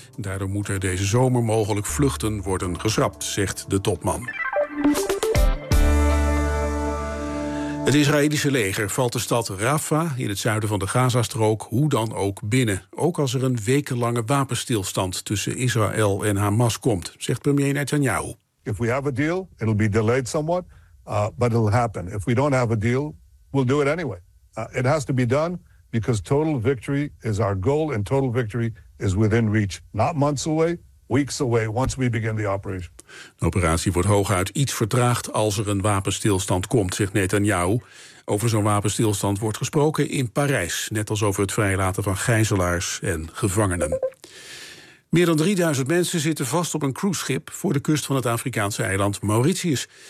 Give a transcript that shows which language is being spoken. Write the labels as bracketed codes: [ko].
[nl] Daardoor moet er deze zomer mogelijk vluchten worden geschrapt, zegt de topman. Het Israëlische leger valt de stad Rafah in het zuiden van de Gazastrook hoe dan ook binnen. Ook als er een wekenlange wapenstilstand tussen Israël en Hamas komt, zegt premier Netanyahu. [en] If we have a deal, it'll be delayed somewhat, but it'll happen. If we don't have a deal, we'll do it anyway. It has to be done because total victory is our goal and total victory is within reach. Not months away, weeks away, once we begin the operation. [nl] De operatie wordt hooguit iets vertraagd als er een wapenstilstand komt, zegt Netanyahu. Over zo'n wapenstilstand wordt gesproken in Parijs, net als over het vrijlaten van gijzelaars en gevangenen. Meer dan 3000 mensen zitten vast op een cruiseschip voor de kust van het Afrikaanse eiland Mauritius.